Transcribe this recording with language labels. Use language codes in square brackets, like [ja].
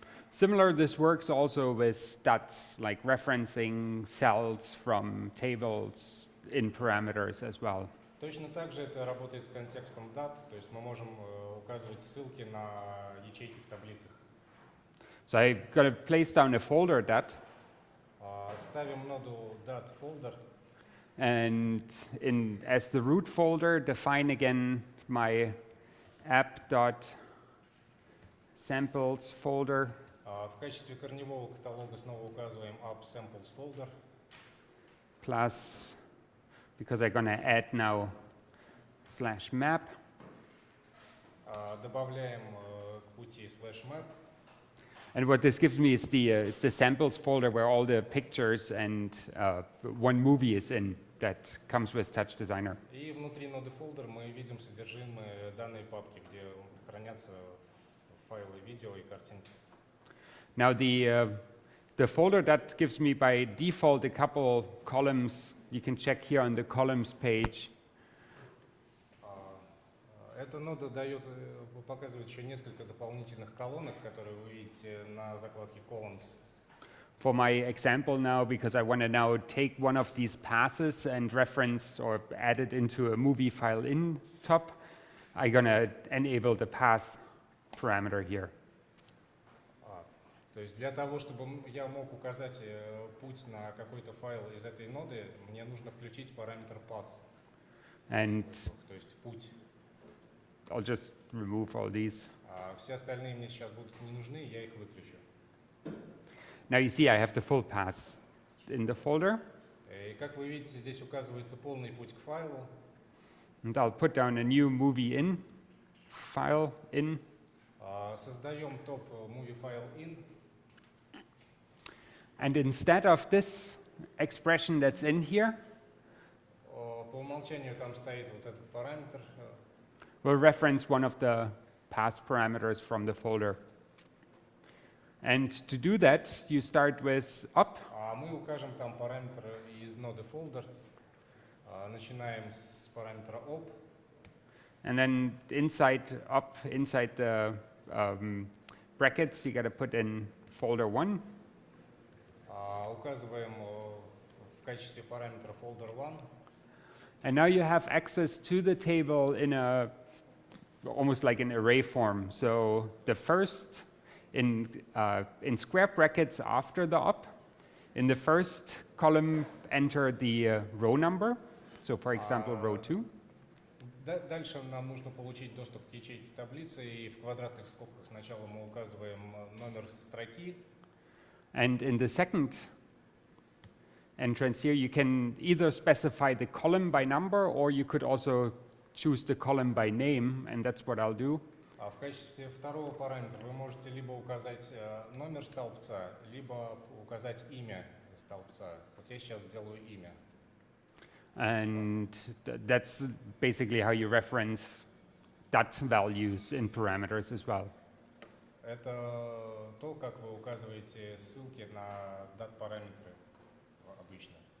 [en] Similar, this works also with stats, like referencing cells from tables in parameters as well. [ru] Точно так же это работает с контекстом dat, то есть мы можем указывать ссылки на ячейки в таблицах. [en] So I'm going to place down a folder dat, [ru] Ставим ноду dat folder, [en] and as the root folder, define again my app.samples folder. [ru] В качестве корневого каталога снова указываем app samples folder. [en] Plus, because I'm going to add now /map. [ru] Добавляем к пути /map. [en] And what this gives me is the samples folder where all the pictures and one movie is in that comes with Touch Designer. [ru] И внутри ноды folder мы видим содержимое данной папки, где хранятся файлы видео и картинки. [en] Now the folder that gives me by default a couple columns. You can check here on the columns page. [ru] Эта нода показывает еще несколько дополнительных колонок, которые вы видите на закладке columns. [en] For my example now, because I want to now take one of these passes and reference or add it into a movie file in top, I'm going to enable the path parameter here. [ru] То есть для того, чтобы я мог указать путь на какой-то файл из этой ноды, мне нужно включить параметр path. [en] And [ru] То есть путь. [en] I'll just remove all these. [ru] А все остальные мне сейчас будут не нужны, я их выключу. [en] Now you see I have the full path in the folder. [ru] И как вы видите, здесь указывается полный путь к файлу. [en] And I'll put down a new movie in, file in. [ru] Создаем топ movie file in. [en] And instead of this expression that's in here, [ru] По умолчанию там стоит вот этот параметр. [en] we'll reference one of the path parameters from the folder. And to do that, you start with up. [ru] А мы укажем там параметр из ноды folder. Начинаем с параметра op. [en] And then inside up, inside the brackets, you got to put in folder 1. [ru] Указываем в качестве параметра folder 1. [en] And now you have access to the table in a almost like an array form. So the first in square brackets after the up, in the first column enter the row number. So for example, row 2. [ru] Дальше нам нужно получить доступ к ячейке таблицы, и в квадратных скобках сначала мы указываем номер строки. [en] And in the second entrance here, you can either specify the column by number, or you could also choose the column by name, and that's what I'll do. [ru] А в качестве второго параметра вы можете либо указать номер столбца, либо указать имя столбца. Вот я сейчас сделаю имя. [en] And that's basically how you reference DAT values in parameters as well. [ru] Это то, как вы указываете ссылки на дат-параметры обычно.